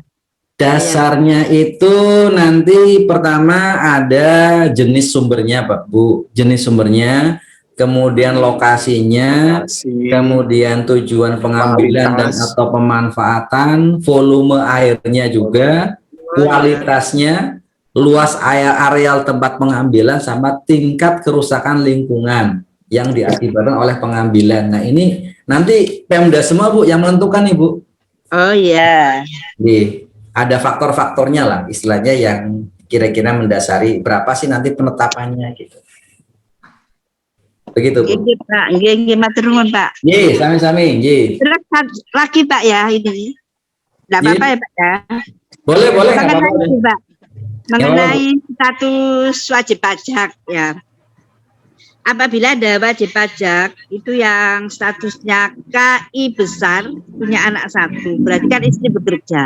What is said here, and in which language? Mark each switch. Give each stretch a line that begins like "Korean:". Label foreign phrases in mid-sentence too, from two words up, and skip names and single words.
Indonesian: Dasarnya itu nanti pertama ada jenis sumbernya Pak Bu, jenis sumbernya, kemudian lokasinya, kemudian tujuan pengambilan dan atau pemanfaatan, volume airnya juga, kualitasnya, luas areal tempat pengambilan, sama tingkat kerusakan lingkungan yang diakibatkan oleh pengambilan. Nah, ini nanti Pemda semua Bu yang menentukan nih Bu. Oh iya. Nih, ada faktor-faktornya lah istilahnya yang kira-kira mendasari berapa sih nanti penetapannya gitu. Begitu Bu.
Javanese: Nggih Pak, nggih matur nuwun Pak. Nggih, sami-sami, nggih.
Indonesian: Terus lagi Pak ya ini. Enggak apa-apa ya Pak ya. Boleh, Mengenai Pak. Mengenai status wajib pajak ya. Apabila ada wajib pajak itu yang statusnya KI besar punya anak satu, berarti kan istri bekerja.